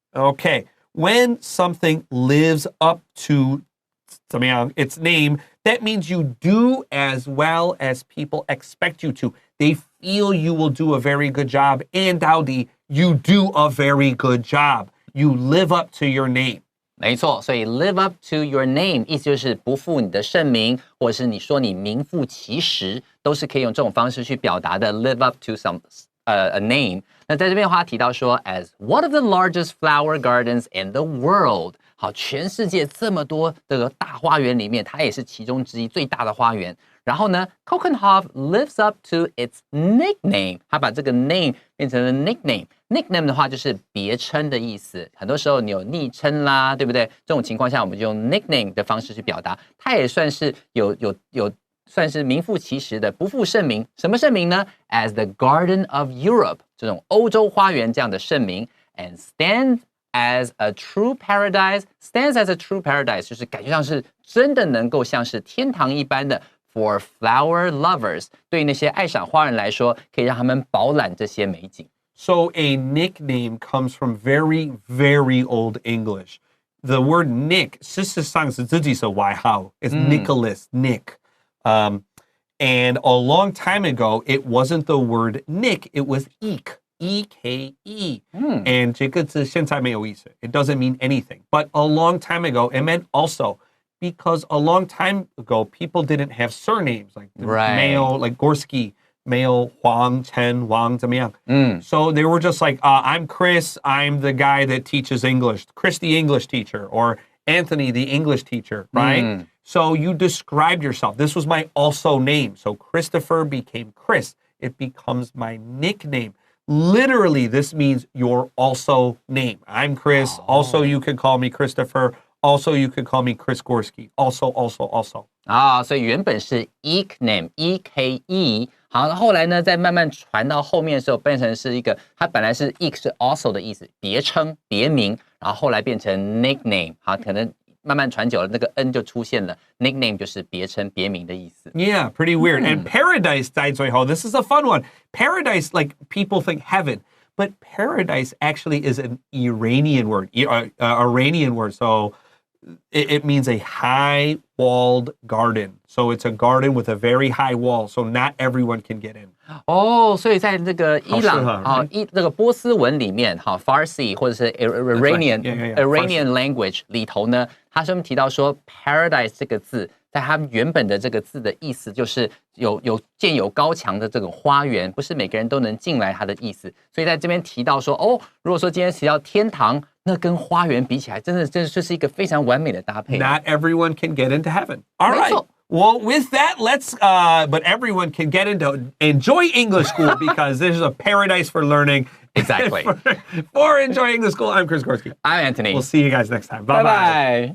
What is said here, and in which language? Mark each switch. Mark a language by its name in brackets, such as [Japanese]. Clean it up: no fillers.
[English] Okay, when something lives up to its name, that means you do as well as people expect you to. They feel you will do a very good job, and Dowdy, you do a very good job. You live up to your name. [Chinese] 没错，所以 [English] live up to your name [Chinese] 意思就是不负你的盛名，或者是你说你名副其实，都是可以用这种方式去表达的。 [English] live up to a name。 [Chinese] 那在这边的话提到说 ， [English] as one of the largest flower gardens in the world。 [Chinese] 好，全世界这么多这个大花园里面，它也是其中之一，最大的花园。然后呢 ， [English] Keukenhof lives up to its nickname， [Chinese] 它把这个 name 变成了 nickname。nickname 的话就是别称的意思，很多时候你有昵称啦，对不对？这种情况下，我们就用 nickname 的方式去表达，它也算是有算是名副其实的，不负盛名。什么盛名呢 ？ [English] As the Garden of Europe， [Chinese] 这种欧洲花园这样的盛名 ， [English] and stands as a true paradise， stands as a true paradise， [Chinese] 就是感觉上是真的能够像是天堂一般的 [English] for flower lovers， [Chinese] 对于那些爱赏花人来说，可以让他们饱览这些美景。 [English] So a nickname comes from very, very old English. The word Nick [Chinese] 事实上是自己的外号 [English] It's Nicholas, Nick. And a long time ago, it wasn't the word Nick, it was Eek. E-K-E. [Chinese] And 这个字现在没有意思. [English] It doesn't mean anything. But a long time ago, it meant also because a long time ago, people didn't have surnames like male, like Gorski, male Huang, Chen, Wang, [Chinese] 怎么样? [English] So they were just like, I'm Chris, I'm the guy that teaches English, Chris the English teacher, or Anthony the English teacher, right? So you described yourself. This was my also name. So Christopher became Chris. It becomes my nickname. Literally, this means your also name. I'm Chris. Also, you could call me Christopher. Also, you could call me Chris Gorski. Also. [Chinese] 所以原本是 nickname, E-K-E。好，后来呢，再慢慢传到后面的时候，变成是一个，它本来是 ek 是 also 的意思，别称、别名，然后后来变成 nickname。好，可能慢慢传久了，那个 n 就出现了 ，nickname 就是别称、别名的意思。 [English] Yeah, pretty weird. And paradise [Chinese] 在最后 [English] this is a fun one. Paradise, like people think heaven, but paradise actually is an Iranian word. Iranian word. So it means a high-walled garden. So it's a garden with a very high wall. So not everyone can get in. [Chinese] 所以在这个伊朗这个波斯文里面，Farsi 或者是 Iranian language 里头呢，它上面提到说 paradise 这个字，在它原本的这个字的意思就是建有高墙的这种花园，不是每个人都能进来它的意思。所以在这边提到说，如果说今天提到天堂，那跟花园比起来，真的就是一个非常完美的搭配。 [English] Not everyone can get into heaven. All right. Well, with that, but everyone can get into enjoy English school because this is a paradise for learning. Exactly. For enjoying the school, I'm Chris Gorski. I'm Anthony. We'll see you guys next time. Bye-bye.